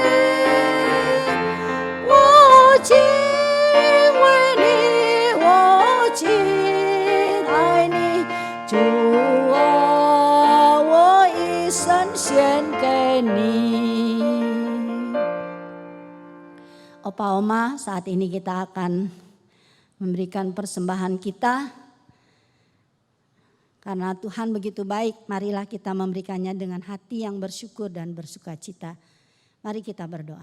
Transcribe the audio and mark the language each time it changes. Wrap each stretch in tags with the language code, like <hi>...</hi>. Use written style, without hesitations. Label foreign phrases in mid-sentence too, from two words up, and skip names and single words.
<zh>我敬畏你，我敬爱你，主啊，我一生献给你。</zh> <id>Opa Oma, saat ini kita akan memberikan persembahan kita. Karena Tuhan begitu baik, marilah kita memberikannya dengan hati yang bersyukur dan bersukacita. Mari kita berdoa.</id>